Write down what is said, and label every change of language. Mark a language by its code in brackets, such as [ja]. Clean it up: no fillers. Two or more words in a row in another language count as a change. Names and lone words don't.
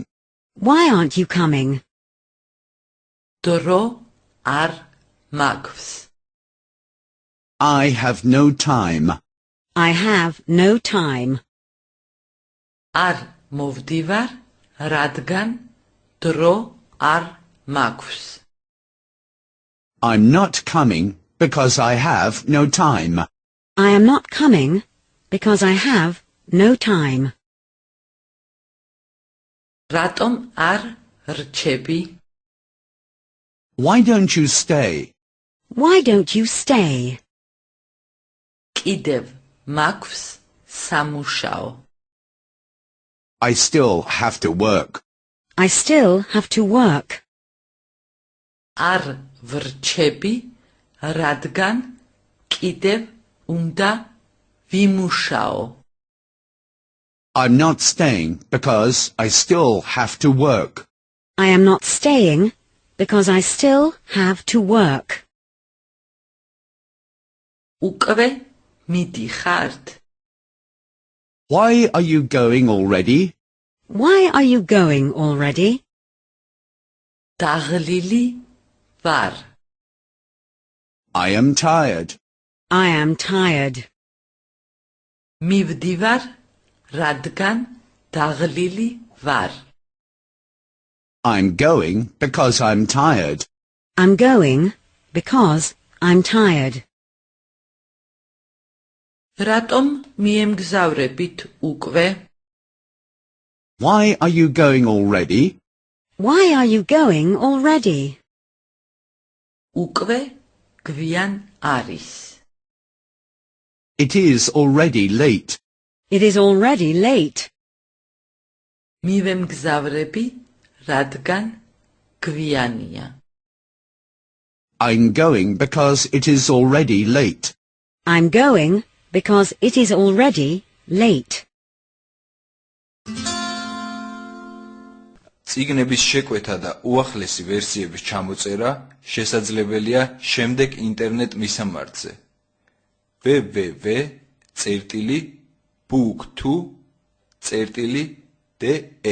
[en] Why aren't you coming? [ka] დრო არ მაქვს. [en] I have no time. I have no time. [ka] არ მოვდივარ, რადგან დრო არ მაქვს. [en] I'm not coming because I have no time. I am not coming because I have no time. [ka] რატომ არ რჩები? [en] Why don't you stay? Why don't you stay? [ka] კიდევ მაქვს სამუშაო. [en] I still have to work. I still have to work. [ka] არ ვრჩები, რადგან კიდევ უნდა ვიმუშაო. [en] I'm not staying because I still have to work. I am not staying because I still have to work. [ka] უკვე მიდიხართ? [en] Why are you going already? Why are you going already? [ka] დაღლილი ვარ. [en] I am tired. I am tired. [ka] მივდივარ, რადგან დაღლილი ვარ. [en] I'm going because I'm tired. I'm going because I'm tired. [ka] რატომ მიემგზავრებით უკვე? [en] Why are you going already? Why are you going already? [ka] უკვე გვიან არის. [en] It is already late. It is already late. [ka] მივემგზავრები, რადგან გვიანია. [en] I'm going because it is already late. I'm going because it is already late. [ka] წიგნების შეკვეთა და უახლესი ვერსიების ჩამოწერა შესაძლებელია შემდეგ ინტერნეტ მისამართზე www.book2.de